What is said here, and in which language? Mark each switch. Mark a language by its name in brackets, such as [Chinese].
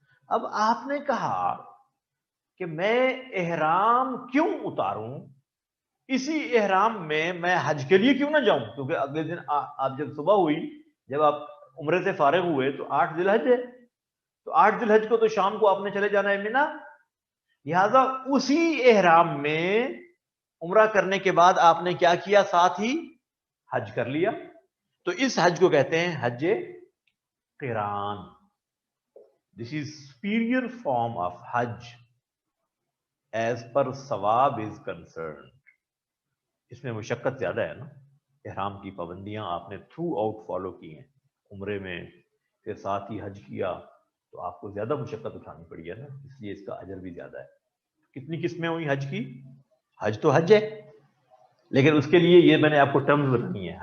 [Urdu] اب آپ نے کہا کہ میں احرام کیوں اتاروں, اسی احرام میں حج کے لیے کیوں نہ جاؤں, کیونکہ اگلے دن آپ جب صبح ہوئی, جب آپ عمرے سے فارغ ہوئے تو 8 ذی الحج ہے, تو 8 ذی الحج کو تو شام کو آپ نے چلے جانا ہے مینا. لہذا اسی احرام میں عمرہ کرنے کے بعد آپ نے کیا کیا؟ ساتھ ہی حج کر لیا. تو اس حج کو کہتے ہیں حج قران. [English] This is superior form of حج as per ثواب is concerned. [Urdu] اس میں مشقت زیادہ ہے نا, احرام کی پابندیاں آپ نے تھرو آؤٹ فالو کی ہیں عمرے میں, پھر ساتھ ہی حج کیا, تو آپ کو زیادہ مشقت اٹھانی پڑی ہے نا, اس لیے اس کا اجر بھی زیادہ ہے. کتنی قسمیں ہوئی حج کی؟ حج تو حج ہے, لیکن اس کے لیے یہ میں نے آپ کو ٹرمز بتانی ہے.